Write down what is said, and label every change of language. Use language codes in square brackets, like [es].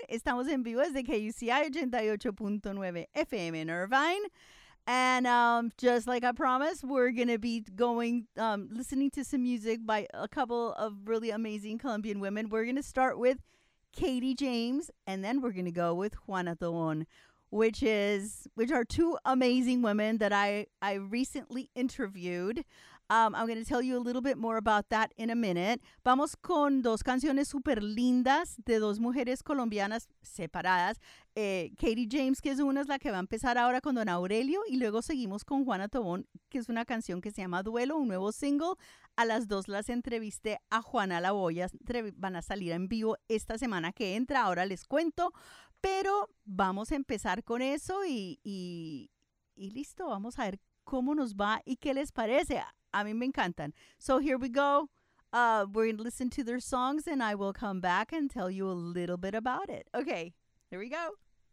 [es] Estamos en vivo desde KUCI 88.9 FM en Irvine. [en] And just like I promised, we're going to be going, listening to some music by a couple of really amazing Colombian women. We're going to start with Katie James, and then we're going to go with Juana Thon, which are two amazing women that I recently interviewed. I'm going to tell you a little bit more about that in a minute. [es] Vamos con dos canciones super lindas de dos mujeres colombianas separadas. Katie James, que es una, es la que va a empezar ahora con Don Aurelio. Y luego seguimos con Juana Thon, que es una canción que se llama Duelo, un nuevo single. A las dos las entrevisté a Juana La Boya. Van a salir en vivo esta semana que entra. Ahora les cuento. Pero vamos a empezar con eso y listo. Vamos a ver cómo nos va y qué les parece. A mí me encantan. [en] So here we go. We're going to listen to their songs and I will come back and tell you a little bit about it. Okay, here we go.